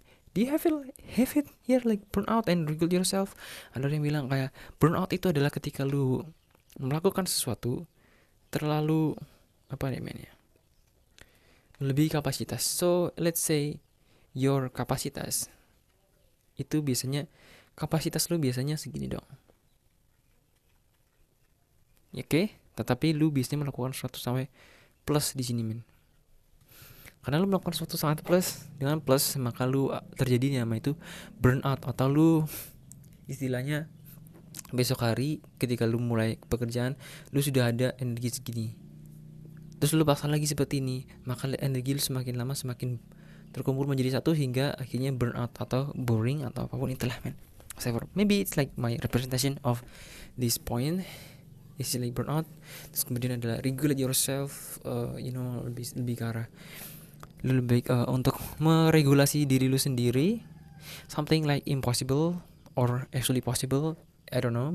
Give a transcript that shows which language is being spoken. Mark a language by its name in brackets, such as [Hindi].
[English] Do you have it here like burnout and regulate yourself? [Indonesian] Ada yang bilang kayak burnout itu adalah ketika lu melakukan sesuatu terlalu melebihi kapasitas. [English] So let's say your [Indonesian] kapasitas itu biasanya kapasitas lu biasanya segini dong. Oke, tetapi lu biasanya melakukan 100 sampai plus di sini men. Karena lu melakukan sesuatu sangat plus, dengan plus maka lu terjadi nama itu burnout, atau lu istilahnya besok hari ketika lu mulai pekerjaan lu sudah ada energi segini, terus lu paksa lagi seperti ini, maka energi lu semakin lama semakin terkumpul menjadi satu hingga akhirnya burnout atau boring atau apapun itulah men. [English] Maybe it's like my representation of this point. This is like burnout. [Indonesian] Terus kemudian adalah regulate yourself, lebih ke arah lu lebih baik untuk meregulasi diri lu sendiri. [English] Something like impossible or actually possible, I don't know.